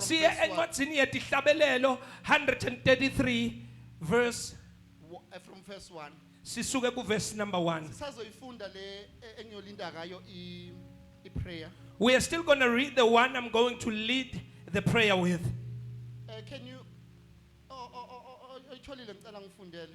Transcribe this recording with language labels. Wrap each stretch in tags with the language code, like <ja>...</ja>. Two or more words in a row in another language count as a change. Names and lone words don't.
<ss>Siye</ss> <en>verse 1?</en> <ss>encwadzini yetihlabelelo 133 verse</ss> <en>From verse 1.</en> <ss>sisuke ku</ss> <en>verse number 1.</en> <ss>Sisazoyifunda le engiyolinda ngayo i-prayer.</ss> <en>We are still going to read the one I'm going to lead the prayer with. Can you</en> <ss>ayitholile ngicela ngifundele.</ss>